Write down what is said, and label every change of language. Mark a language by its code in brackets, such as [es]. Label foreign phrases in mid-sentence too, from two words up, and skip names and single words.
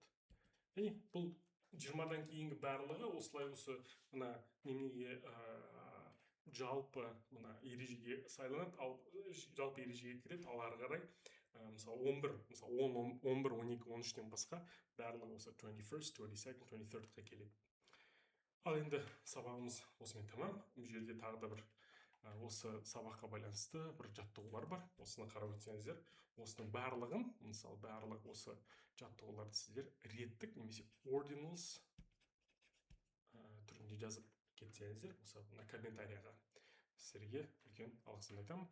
[kk] Яғни бұл 20-дан кейінгі барлығы осылай осы мына немеге жалпы мына ережеге сайланады, ал жалпы ережеге кіреді, ал ары қарай мысалы 11, мысалы 10, 11, 12, 13-тен басқа барлығы осы 21st, 22nd, 23rdқа келеді. Ал енді сабағымыз осымен тамам. Бұл жерде тағы да бір осы сабаққа байланысты бір жаттығулар бар. Осыны қарап өтсеңіздер, осының барлығын, мысалы, барлық осы жаттығуларды сіздер реттік немесе ordinals түрінде жазып кетсеңіздер, осы комментарияға сіздерге үлкен алғысымды айтамын.